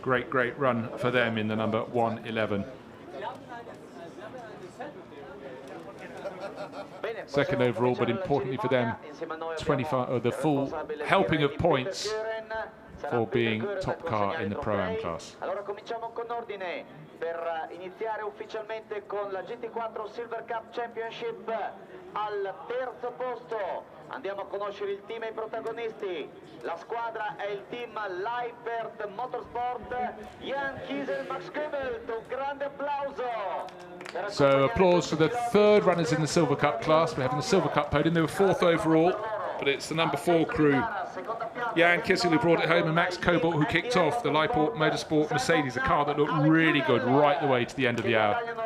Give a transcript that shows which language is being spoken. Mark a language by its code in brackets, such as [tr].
[en] Great run for them in the number 111. Second overall, but importantly for them, 25, or the full helping of points for being top car in the Pro-Am class. [it] Allora cominciamo con ordine per iniziare ufficialmente con la GT4 Silver Cup Championship. Al terzo posto andiamo a conoscere il team e i protagonisti. La squadra è il team Leibert Motorsport. Jan Kiesel, Max Kümmelt, un grande applauso. [en] So applause for the third runners in the Silver Cup class. We're having the Silver Cup podium. They were fourth overall, but it's the number 4 crew. Jan Kiesel who brought it home, and Max Cobalt who kicked off the Leiport Motorsport Mercedes, a car that looked really good right the way to the end of the hour.